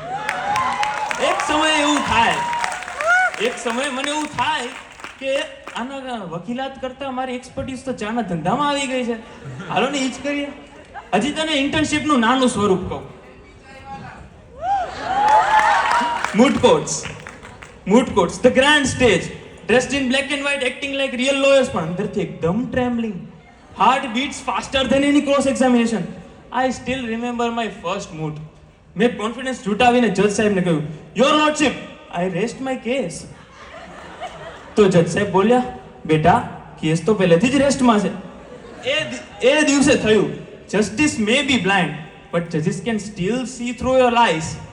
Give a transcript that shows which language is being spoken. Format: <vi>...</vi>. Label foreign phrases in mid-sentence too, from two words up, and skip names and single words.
<gu>એક સમયે મને એવું થાય કે આના વકીલાત કરતા મારી એક્સપર્ટીઝ તો ચાના ધંધામાં આવી ગઈ છે. હાલો ને ઈ જ કરીએ. હજી તને ઇન્ટર્નશિપનું નાનું સ્વરૂપ કહું.</gu> <en>mood courts, the grand stage, dressed in black and white, acting like real lawyers,</en> <gu>પણ અંદરથી એકદમ trembling.</gu> <en>Heart beats faster than any cross examination. I still remember my first mood.</en> <gu>મેં કોન્ફિડન્સ જુટાવીને જજ સાહેબને કહ્યું,</gu> <en>your lordship, I rest my case.</en> <gu>તો જજ સાહેબ બોલ્યા, બેટા કેસ તો પહેલેથી જ રેસ્ટમાં છે. એ દિવસે થયું,</gu> <en>justice may be blind but judges can still see through your lies.</en>